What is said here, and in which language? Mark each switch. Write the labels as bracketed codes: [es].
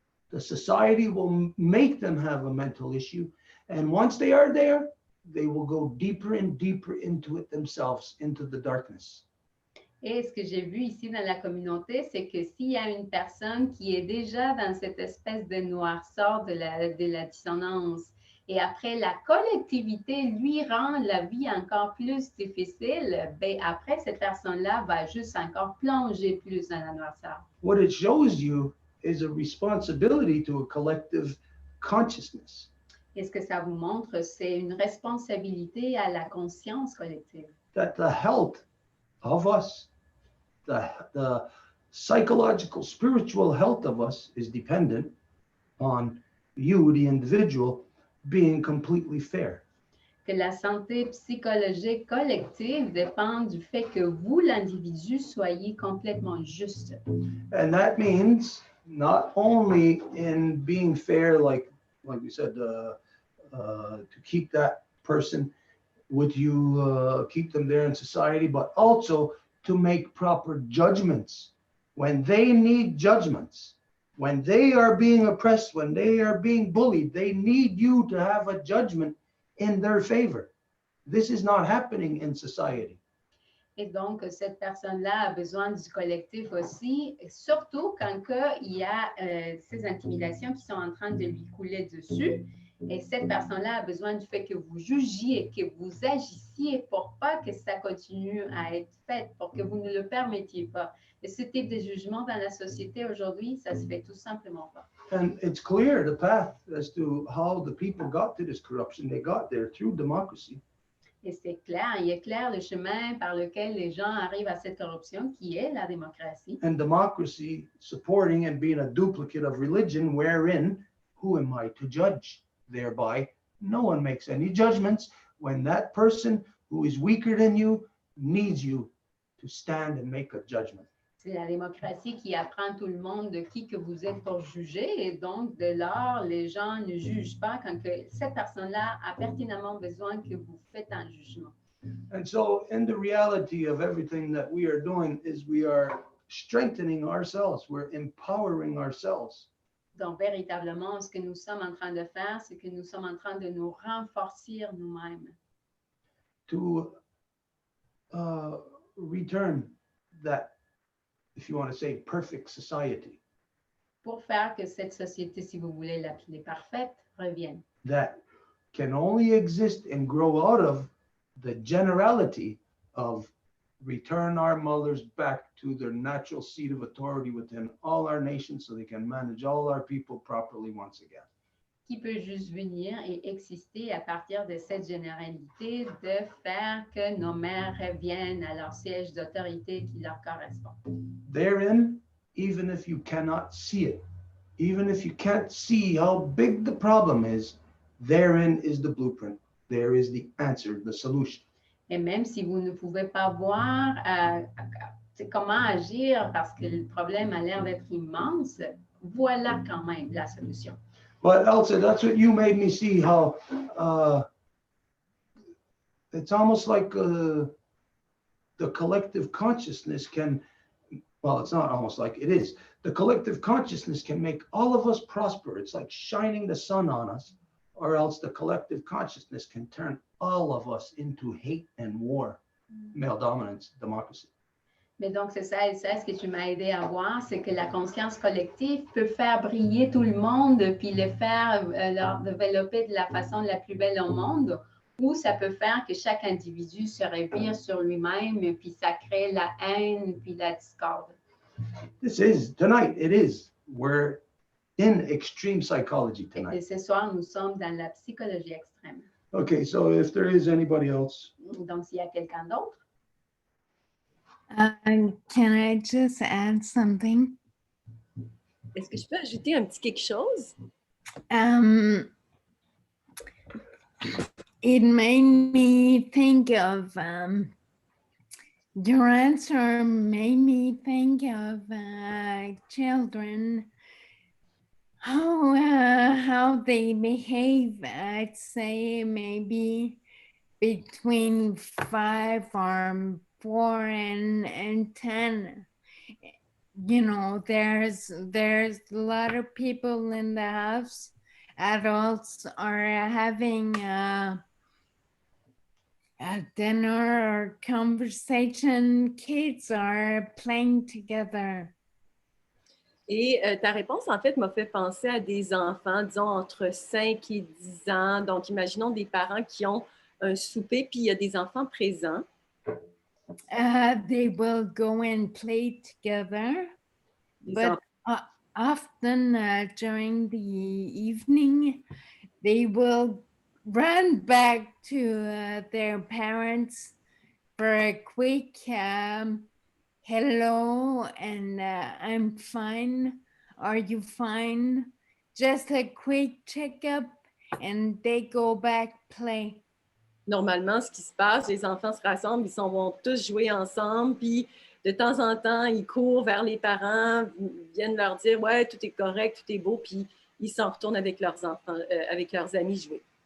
[en] The society will make them have a mental issue. And once they are there, they will go deeper and deeper into it themselves, into the darkness. [fr] Et ce que j'ai vu ici dans la communauté, c'est que s'il y a une personne qui est déjà dans cette espèce de noirceur de la dissonance, et après la collectivité lui rend la vie encore plus difficile, ben après cette personne-là va juste encore plonger plus dans la noirceur. [en] What it shows you is a responsibility to a collective consciousness. [fr] Et ce que ça vous montre, c'est une responsabilité à la conscience collective. [en] That the health of us, the psychological, spiritual health of us is dependent on you, the individual, being completely fair. [fr] Que la santé psychologique collective dépend du fait que vous, l'individu, soyez complètement juste. [en] And that means not only in being fair, like we said, to keep that person with you, keep them there in society, but also to make proper judgments when they need judgments. When they are being oppressed, when they are being bullied, they need you to have a judgment in their favor. This is not happening in society. [fr] Et donc, cette personne-là a besoin du collectif aussi, surtout quand il y a ces intimidations qui sont en train de lui couler dessus. Et cette personne-là a besoin du fait que vous jugiez, que vous agissiez pour pas que ça continue à être fait, pour que vous ne le permettiez pas. Et ce type de jugement dans la société aujourd'hui, ça se fait tout simplement pas. [en] And it's clear the path as to how the people got to this corruption. They got there through democracy. [fr] Et c'est clair, il est clair le chemin par lequel les gens arrivent à cette corruption qui est la démocratie. [en] And democracy supporting and being a duplicate of religion, wherein, who am I to judge? Thereby, no one makes any judgments when that person who is weaker than you needs you to stand and make a judgment. [fr] C'est la démocratie qui apprend tout le monde de qui que vous êtes pour juger. Et donc, de lors, les gens ne jugent pas quand que cette personne-là a pertinemment besoin que vous faites un jugement. [en] And so, in the reality of everything that we are doing is we are strengthening ourselves. We're empowering ourselves. [fr] Donc, véritablement, ce que nous sommes en train de faire, c'est que nous sommes en train de nous renforcer nous-mêmes. [en] To return that, if you want to say, perfect society. [fr] Pour faire que cette société, si vous voulez l'appeler parfaite, revienne. [en] That can only exist and grow out of the generality of return our mothers back to their natural seat of authority within all our nations so they can manage all our people properly once again. [fr] Qui peut juste venir et exister à partir de cette généralité de faire que nos mères reviennent à leur siège d'autorité qui leur correspond. [en] Therein, even if you cannot see it, even if you can't see how big the problem is, therein is the blueprint. There is the answer, the solution. [fr] Et même si vous ne pouvez pas voir comment agir parce que le problème a l'air d'être immense, voilà quand même la solution. [en] But Elsa, that's what you made me see, how it's almost like the collective consciousness can, well, it's not almost like, it is. The collective consciousness can make all of us prosper. It's like shining the sun on us or else the collective consciousness can turn all of us into hate and war, male dominance, democracy. [fr] Mais donc, c'est ça, Elsa, ce que tu m'as aidé à voir, c'est que la conscience collective peut faire briller tout le monde, puis le faire leur développer de la façon la plus belle au monde, ou ça peut faire que chaque individu se revire sur lui-même, puis ça crée la haine, puis la discorde. [en] This is, tonight, it is. We're in extreme psychology [fr] Et [en] tonight. [fr] ce soir, nous sommes dans la psychologie extrême. [en] Okay, so if there is anybody else, [fr] Donc, s'il y a quelqu'un d'autre, [en] Can I just add something? [fr] Est-ce que je peux ajouter un petit quelque chose? [en] It made me think of your answer made me think of children, how they behave at, say, maybe between 5 or 4 and 10. You know, there's a lot of people in the house. Adults are having a dinner or conversation. Kids are playing together. [fr] Et ta réponse, en fait, m'a fait penser à des enfants, disons, entre 5 et 10 ans. Donc, imaginons des parents qui ont un souper, puis il y a des enfants présents. [en] They will go and play together, [fr] Des [en] but often during the evening, they will run back to their parents for a quick hello and I'm fine. Are you fine? Just a quick checkup and they go back play. [fr] Normalement, ce qui se passe, les enfants se rassemblent, ils vont tous jouer ensemble, puis de temps en temps, ils courent vers les parents, viennent leur dire « Ouais, tout est correct, tout est beau », puis ils s'en retournent avec leurs enfants, avec leurs amis jouer.